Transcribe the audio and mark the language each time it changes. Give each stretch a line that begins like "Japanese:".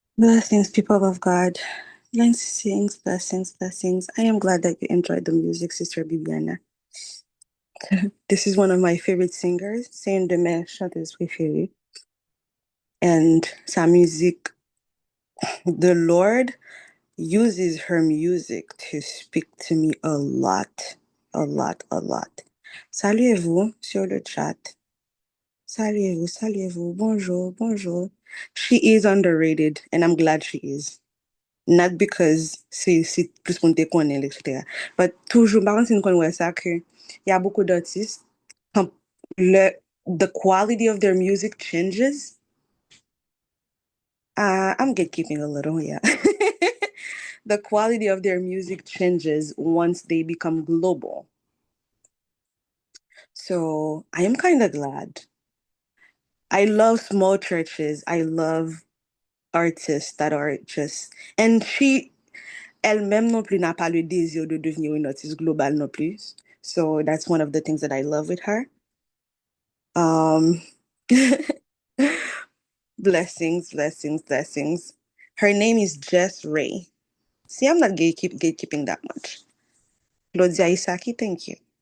English: Blessings, people of God. Blessings, blessings, blessings. I am glad that you enjoyed the music, Sister Bibiana. This is one of my favorite singers.
French: C'est une de mes chanteuses préférées.
English: And
French: sa musique,
English: the Lord uses her music to speak to me a lot, a lot, a lot.
French: Saluez-vous sur le chat. Saluez-vous, saluez-vous. Bonjour, bonjour.
English: She is underrated, and I'm glad she is. Not because
French: c'est plus qu'on te connaît, etc. But toujours, par contre, c'est une connaît ça que il y a beaucoup d'artistes, quand
English: the quality of their music changes. I'm gatekeeping a little, yeah. The quality of their music changes once they become global. So I am kind of glad. I love small churches. I love artists that are just, and
French: elle-même non plus n'a pas le désir de devenir une artiste globale non plus.
English: So that's one of the things that I love with her. Um, blessings, blessings, blessings. Her name is Jess Ray. See, I'm not gatekeeping that much. Claudia Isaki, thank you.